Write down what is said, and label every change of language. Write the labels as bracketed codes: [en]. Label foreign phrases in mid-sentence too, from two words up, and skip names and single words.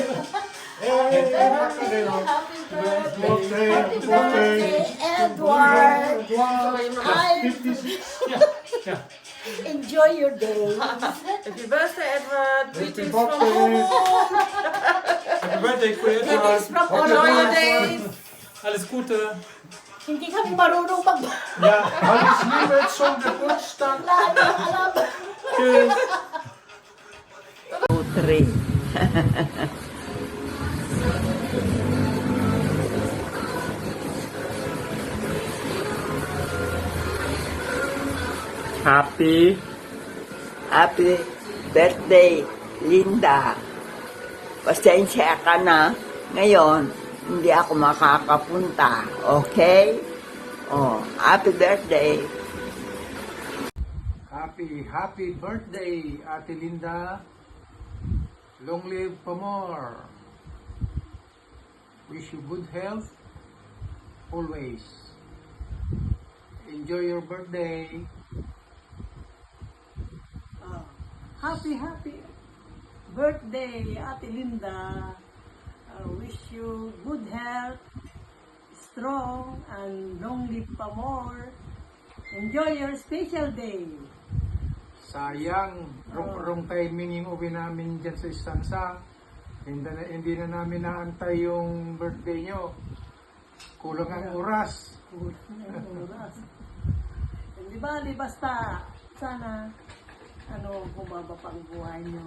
[en] Happy birthday, happy birthday, happy birthday, Edward. Enjoy your day. Happy birthday, Edward. Greetings from birthday. home. Happy birthday, Kuya Greetings Edward. from Enjoy your Ottawa. days. [de] Alles Gute. [tl] Hindi kami marunong mag... [de] Ja, alles Liebe zum Geburtstag. [tl] Wala nang alam. [de] Tschüss. 3. [en] Happy Happy birthday, Linda. [tl] Pasensya ka na. Ngayon, hindi ako makakapunta. [en] Okay? Oh, happy birthday. Happy birthday, Ate Linda. Long live pa more. Wish you good health always. Enjoy your birthday. Happy birthday, Ate Linda. Wish you good health, strong, and long live pa more. Enjoy your special day. [tl] Sayang, [en] wrong timing [tl] yung uwi namin dyan sa istansa. Hindi na namin naantay yung birthday nyo. Kulang ang oras. Hindi bali, basta sana bumaba pa ang buhay nyo.